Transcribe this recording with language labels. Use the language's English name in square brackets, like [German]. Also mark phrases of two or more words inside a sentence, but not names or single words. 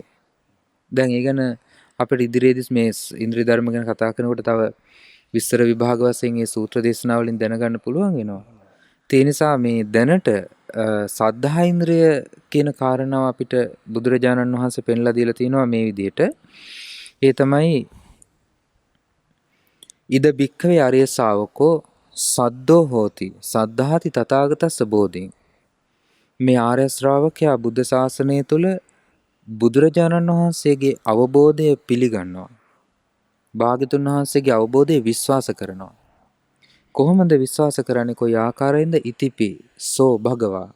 [Sinhala] දැන් ඒ ගැන අපිට ඉදිරියේදී මේ ඉන්ද්‍රිය ධර්ම ගැන කතා කරනකොට තව විස්තර විභාග වශයෙන් මේ සූත්‍ර දේශනා වලින් දැනගන්න පුළුවන් වෙනවා. ඒ නිසා මේ දැනට සද්ධා ඉන්ද්‍රිය කියන කාරණාව අපිට බුදුරජාණන් වහන්සේ පෙන්ලා දීලා තිනවා මේ විදිහට. ඒ තමයි [Pali] ඉද බික්ඛවේ ආර්ය ශාවකෝ සද්දෝ හෝති සද්ධාති තථාගතස්ස බෝධින්. [Sinhala] මේ ආර්ය ශ්‍රාවකයා බුද්ධ ශාසනය තුල බුදුරජාණන් වහන්සේගේ අවබෝධය පිළිගන්නවා. භාග්‍යතුන් වහන්සේගේ අවබෝධය විශ්වාස කරනවා. කොහොමද විශ්වාස කරන්නේ? කොයි ආකාරයෙන්ද? [Pali] ඉතිපි සෝ භගවා.